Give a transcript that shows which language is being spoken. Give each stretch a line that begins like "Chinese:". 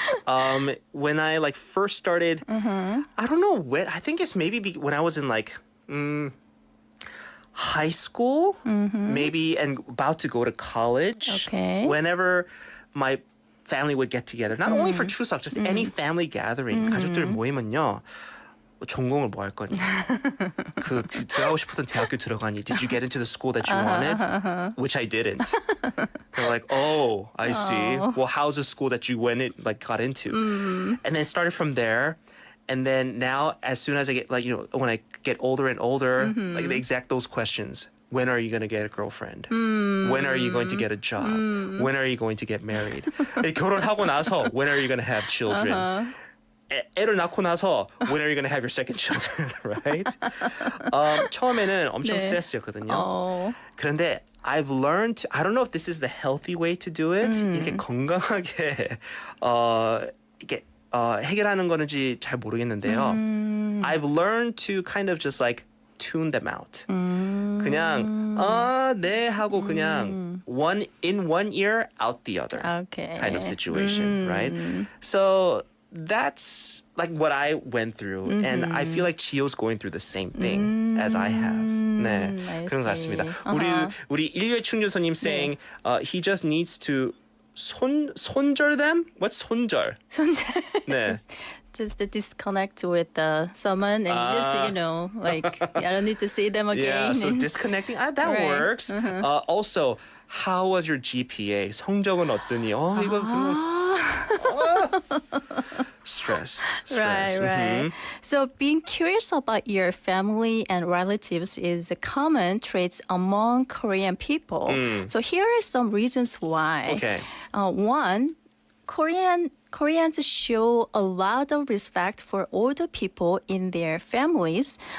English: When I first started, I don't know when, I think it's maybe when I was in high school, maybe, and about to go to college. Okay. Whenever my family would get together, not only for Chuseok, just any family gathering,
Korean: 가족들 모이면요. 전공을 뭐 할 거니? 들어가고 싶었던 대학교 들어가니?
English: Did you get into the school that you wanted? Which I didn't. They're like, oh, I see. Well, how's the school that you got into? And then it started from there. And then now, as soon as I get when I get older and older, they exact those questions. When are you going to get a girlfriend? When are you going to get a job? When are you going to get married?
Korean: 결혼하고 나서,
English: when are you going to have children?
Korean: 애를 낳고 나서
English: when are you going to have your second children, right?
Korean: 처음에는 엄청 네. 스트레스였거든요. 그런데
English: I've learned I don't know if this is the healthy way to do it.
Korean: 이렇게 건강하게 이렇게 해결하는 건지 잘 모르겠는데요.
English: I've learned to kind of just like tune them out.
Korean: 그냥 네 하고 그냥
English: in one ear out the other Okay. kind of situation, right? So that's like what I went through, and I feel like 지효's going through the same thing as I have.
Korean: 네,
English: I
Korean: 그런 것
English: see.
Korean: 같습니다.
English: 우리 일요일 충전소님 saying he just needs to 손절 them? What's 손절? 네. Just to disconnect with someone and just, like, I don't need to see them again. Yeah, so disconnecting, that Right. works. Also, how was your GPA?
Korean: 성적은 어떠니? 이거 정말 stress.
English: Right. So being curious about your family and relatives is a common trait among Korean people. So here are some reasons why. Okay. One, Koreans show a lot of respect for older people in their families.